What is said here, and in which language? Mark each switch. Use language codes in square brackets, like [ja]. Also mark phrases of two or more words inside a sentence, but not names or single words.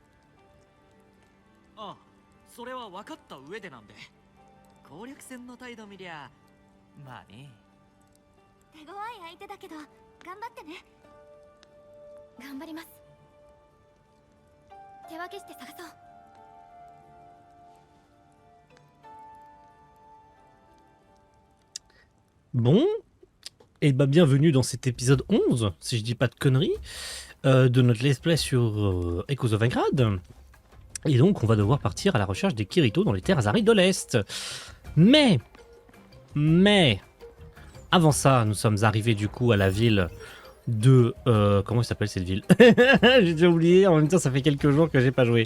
[ja] ああそれは分かった上でなんで。攻略戦の態度見りゃまあね。手強い相手だけど頑張ってね。頑張ります。手分けして探そう。 [fr] Bon, et bah bienvenue dans cet épisode 11, si je dis pas de conneries, de notre [en] let's play [fr] sur Echoes of Aincrad. Et donc on va devoir partir à la recherche des Kirito dans les terres arides de l'Est. Mais, avant ça, nous sommes arrivés du coup à la ville de... comment s'appelle cette ville? J'ai déjà oublié, en même temps ça fait quelques jours que j'ai pas joué.